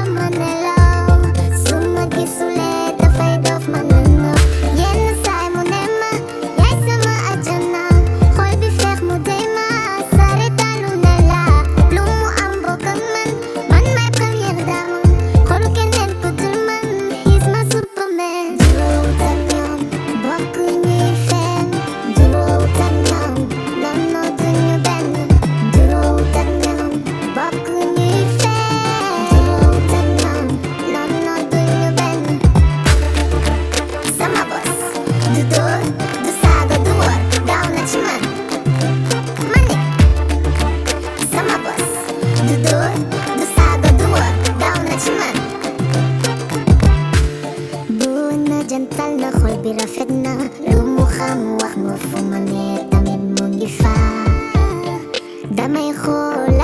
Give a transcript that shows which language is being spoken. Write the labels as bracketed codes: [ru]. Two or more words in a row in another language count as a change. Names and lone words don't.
[wo] ma nelaw su ma gisulee dafay dof ma nana yenn saay mu ne ma yaay sama àjjana xol bi feex mu dey ma sare dalu ne la lu mu am bokk ak man may [fr] première dame [wo] xolu keneen ku dul man [en] he's my superman [wo] juróowut ak ñoom bokk ñuy fen juróowut ak ñoom [fr] non non [wo] duñu benn juróowut ak ñoom bokk ñuy fen juróowut ak ñoom [fr] non non [wo] duñu benn sama bos du dóor du saaga du wor gaaw na ci man sama bos du dóor du saaga du wor gaaw na ci man bu na jantal na xol bi rafet na lu mu xam wax ma fu ma ne tamit mu ngi fa damay xool